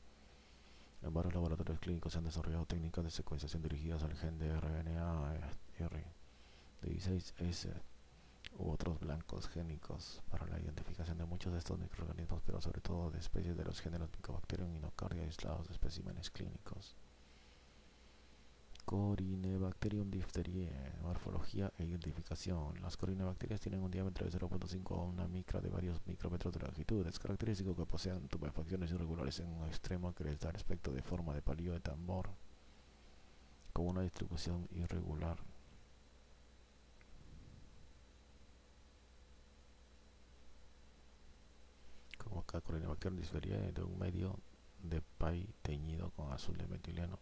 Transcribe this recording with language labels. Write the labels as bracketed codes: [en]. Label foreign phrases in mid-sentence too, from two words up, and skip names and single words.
[es] En varios laboratorios clínicos se han desarrollado técnicas de secuenciación dirigidas al gen de RNA-R, de 16S u otros blancos génicos para la identificación de muchos de estos microorganismos, pero sobre todo de especies de los géneros Mycobacterium y Nocardia aislados de especímenes clínicos. Corynebacterium diphtheriae, morfología e identificación. Las corinebacterias tienen un diámetro de 0.5 a una micra de varios micrómetros de longitud. Es característico que posean tumefacciones irregulares en un extremo que les da el aspecto de forma de palillo de tambor, con una distribución irregular. Como cada Corynebacterium diphtheriae de un medio de pay teñido con azul de metileno.